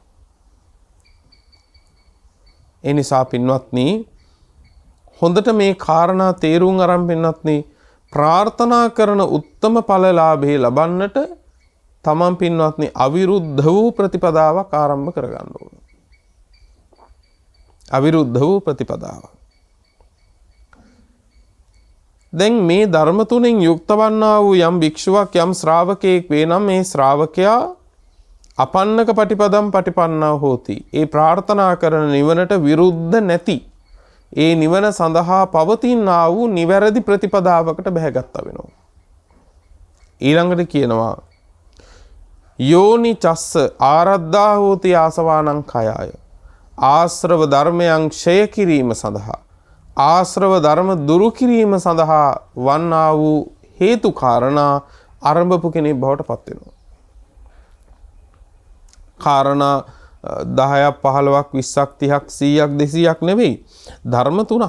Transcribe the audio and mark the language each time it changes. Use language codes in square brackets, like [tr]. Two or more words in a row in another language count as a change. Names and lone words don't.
[si] ඒ නිසා පින්වත්නි හොඳට මේ කාරණා තේරුම් අරන් පින්වත්නි ප්‍රාර්ථනා කරන උත්තම ඵලලාභේ ලබන්නට තමන් පින්වත්නි අවිරුද්ධ වූ ප්‍රතිපදාවක් ආරම්භ කරගන්න ඕන. අවිරුද්ධ වූ ප්‍රතිපදාව. දැන් මේ ධර්ම තුනෙන් යුක්ත වන්නා වූ යම් භික්ෂුවක් යම් ශ්‍රාවකයෙක් වේ නම් මේ ශ්‍රාවකයා [pi] අපන්නක පටිපදම් පටිපන්නා හෝති. [si] ඒ ප්‍රාර්ථනා කරන නිවනට විරුද්ධ නැති ඒ නිවන සඳහා පවතිනා වූ නිවැරදි ප්‍රතිපදාවකට බැහැගත්තා වෙනවා. ඊළඟට කියනවා [pi] යෝනි චස්ස ආරද්ධා හෝති ආසවානං කයාය. [si] ආශ්‍රව ධර්මයන් ක්ෂය කිරීම සඳහා ආශ්‍රව ධර්ම දුරු කිරීම සඳහා වන්නා වූ හේතු කාරණා ආරම්භපු කෙනෙක් බවට පත් වෙනවා. කාරණා 10ක් 15ක් 20ක් 30ක් 100ක් 200ක් නෙවෙයි ධර්ම තුනක්.